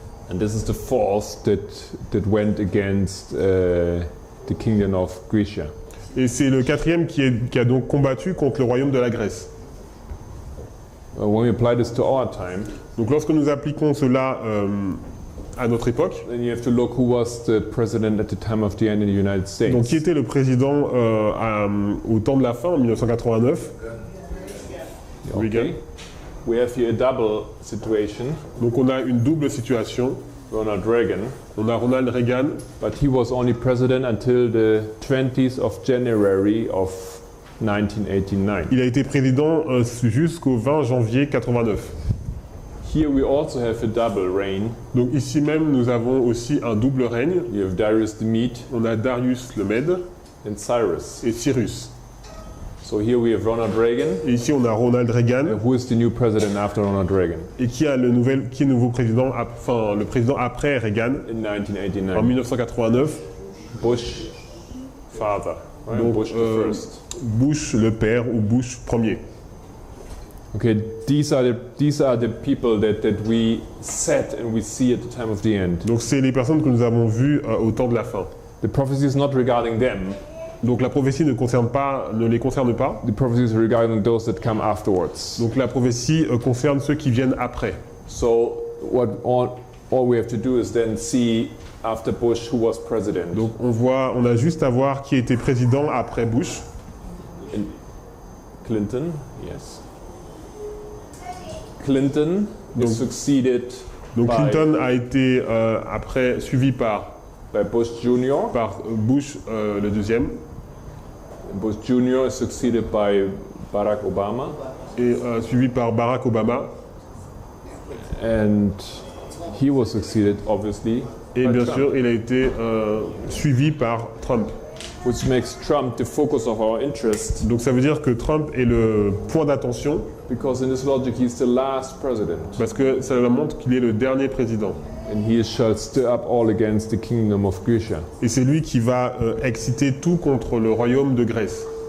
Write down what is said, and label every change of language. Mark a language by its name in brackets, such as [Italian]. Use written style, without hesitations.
[English] And this is the fourth that went against the kingdom of Grecia. [French] Et c'est le 4e qui a donc combattu contre le royaume de la Grèce. [English] When we apply this to our time, [French] Donc lorsque nous appliquons cela à notre époque, [English] then you have to look who was the president at the time of the end in the United States. [French] donc qui était le président au temps de la fin, en 1989, Reagan. [English] We have here a double situation. [French] Donc on a une double situation. [English] Ronald Reagan, [French] On a Ronald Reagan, [English] but he was only president until the 20th of January of 1989. [French] il a été président jusqu'au 20 janvier 89. [English] Here we also have a double reign. [French] Donc ici même nous avons aussi un double règne. [English] You have Darius the Mede [French] On a Darius le Mède [English] and Cyrus. [French] et Cyrus. [English] So here we have Ronald Reagan. [French] Et ici on a Ronald Reagan. [English] Who is the new president after Ronald Reagan [French] Et qui est le nouveau président, enfin le président après Reagan [English] in [French] en 1989. [English] Bush, father. Right? [French] Donc [English] Bush the first. [French] Bush le père ou Bush premier. [English] Okay, these are the people that we set and we see at the time of the end. [French] Donc c'est les personnes que nous avons vues au temps de la fin. [English] The prophecy is not regarding them. [French] Donc la prophétie ne les concerne pas. [English] The prophecies regarding those that come afterwards. [French] Donc la prophétie concerne ceux qui viennent après. [English] So all we have to do is then see after Bush who was president. [French] Donc on a juste à voir qui était président après Bush. [English] Clinton, yes. Clinton is succeeded [French] Donc [English] by [French] Clinton a été après suivi par [English] Bush Jr. [French] Bush le deuxième [English] Bush Jr. is succeeded by Barack Obama. [French] et suivi par Barack Obama. [English] And he was succeeded, obviously, [French] Et [English] by [French] bien [English] Trump, [French] sûr, il a été suivi par Trump. [English] which makes Trump the focus of our interest, [French] Donc ça veut dire que Trump est le point d'attention [English] because in this logic he's the last president, [French] parce que ça montre qu'il est le dernier président. [English] and he shall stir up all against the kingdom of Grisha. [French] Et c'est lui qui va exciter tout contre le royaume de Grèce.